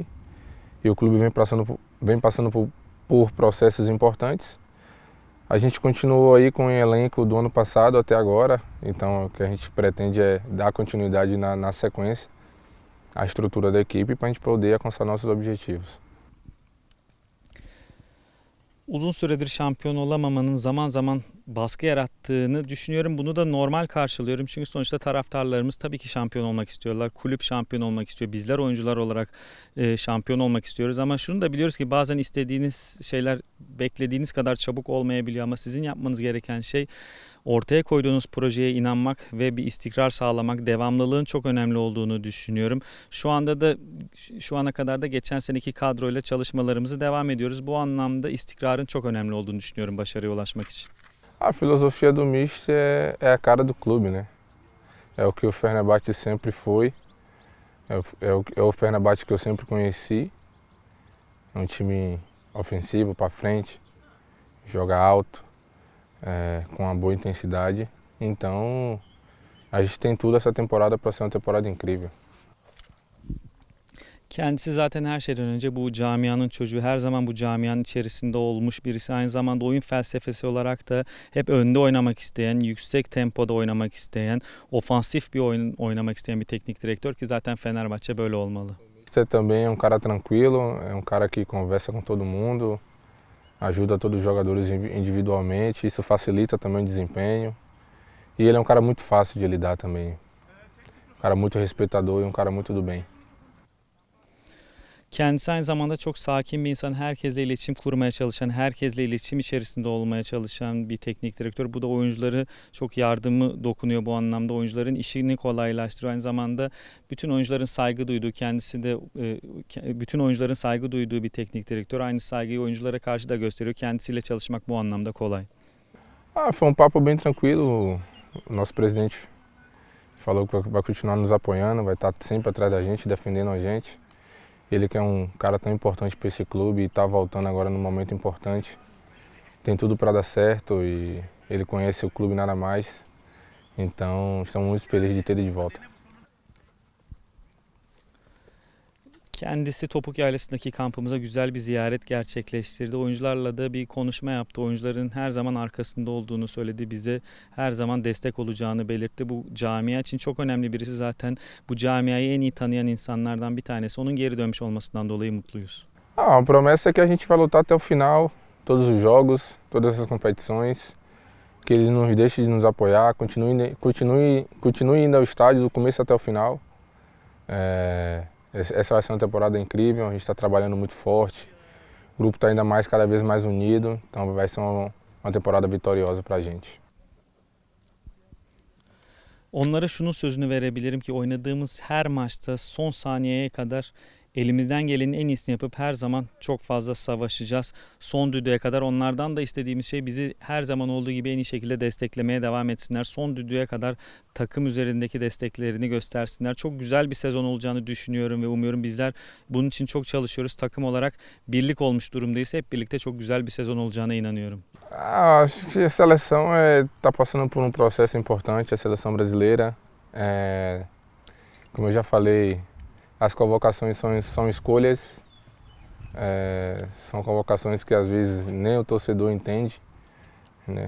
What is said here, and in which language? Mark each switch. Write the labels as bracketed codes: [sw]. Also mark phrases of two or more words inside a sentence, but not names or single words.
[pt] E o clube vem passando por processos importantes. A gente continuou aí com o elenco do ano passado até agora, então o que a gente pretende é dar continuidade na sequência, a estrutura da equipe para a gente poder alcançar nossos objetivos. [tr] Uzun süredir şampiyon olamamanın zaman zaman baskı yarattığını düşünüyorum. Bunu da normal karşılıyorum. Çünkü sonuçta taraftarlarımız tabii ki şampiyon olmak istiyorlar. Kulüp şampiyon olmak istiyor. Bizler oyuncular olarak şampiyon olmak istiyoruz. Ama şunu da biliyoruz ki bazen istediğiniz şeyler beklediğiniz kadar çabuk olmayabiliyor. Ama sizin yapmanız gereken şey ortaya koyduğunuz projeye inanmak ve bir istikrar sağlamak, devamlılığın çok önemli olduğunu düşünüyorum. Şu ana kadar da geçen seneki kadroyla çalışmalarımızı devam ediyoruz. Bu anlamda istikrarın çok önemli olduğunu düşünüyorum başarıya ulaşmak için. [pt] A filosofia do Misto é a cara do clube, né? É o que o Fenerbahçe sempre foi, é o Fenerbahçe que eu sempre conheci. É um time ofensivo, para frente, joga alto, com uma boa intensidade. Então a gente tem tudo essa temporada para ser uma temporada incrível. [tr] Kendisi zaten her şeyden önce bu camianın çocuğu, her zaman bu camianın içerisinde olmuş birisi. Aynı zamanda oyun felsefesi olarak da hep önde oynamak isteyen, yüksek tempoda oynamak isteyen, ofansif bir oyun oynamak isteyen bir teknik direktör ki zaten Fenerbahçe böyle olmalı. [pt] Mister também é um cara tranquilo, é um cara que conversa com todo mundo, ajuda todos os jogadores individualmente, isso facilita também o desempenho. E ele é um cara muito fácil de lidar também, um cara muito respeitador e um cara muito do bem. [tr] Kendisi aynı zamanda çok sakin bir insan, herkesle iletişim kurmaya çalışan, herkesle iletişim içerisinde olmaya çalışan bir teknik direktör. Bu da oyuncuları çok yardımı dokunuyor bu anlamda. Oyuncuların işini kolaylaştırıyor. Aynı zamanda bütün oyuncuların saygı duyduğu, kendisi de bütün oyuncuların saygı duyduğu bir teknik direktör. Aynı saygıyı oyunculara karşı da gösteriyor. Kendisiyle çalışmak bu anlamda kolay. [pt] Foi um papo bem tranquilo. O nosso presidente falou que vai continuar nos apoiando, vai estar sempre atrás da gente, defendendo a gente. Ele que é um cara tão importante para esse clube e está voltando agora num momento importante. Tem tudo para dar certo e ele conhece o clube nada mais. Então estamos muito felizes de ter ele de volta. [tr] Kendisi Topuk Yaylası'ndaki kampımıza güzel bir ziyaret gerçekleştirdi. Oyuncularla da bir konuşma yaptı. Oyuncuların her zaman arkasında olduğunu söyledi. Bize her zaman destek olacağını belirtti. Bu camia için çok önemli birisi zaten. Bu camiayı en iyi tanıyan insanlardan bir tanesi. Onun geri dönmüş olmasından dolayı mutluyuz. [pt] A promessa é que a gente vai lutar até o final, todos os jogos, todas as competições. Que eles não nos deixem de nos apoiar, continue indo ao estádio do começo até o final. Essa vai ser uma temporada incrível, a gente está trabalhando muito forte, o grupo está ainda mais, cada vez mais unido, então vai ser uma temporada vitoriosa para a gente. [tr] Onlara şunun sözünü verebilirim ki oynadığımız her maçta son saniyeye kadar elimizden gelenin en iyisini yapıp her zaman çok fazla savaşacağız. Son düdüğe kadar onlardan da istediğimiz şey bizi her zaman olduğu gibi en iyi şekilde desteklemeye devam etsinler. Son düdüğe kadar takım üzerindeki desteklerini göstersinler. Çok güzel bir sezon olacağını düşünüyorum ve umuyorum. Bizler bunun için çok çalışıyoruz. Takım olarak birlik olmuş durumdayız. Hep birlikte çok güzel bir sezon olacağına inanıyorum. [pt] Acho que a seleção está passando por processo importante, a seleção brasileira. Como eu já falei, as convocações são escolhas, são convocações que às vezes nem o torcedor entende, né?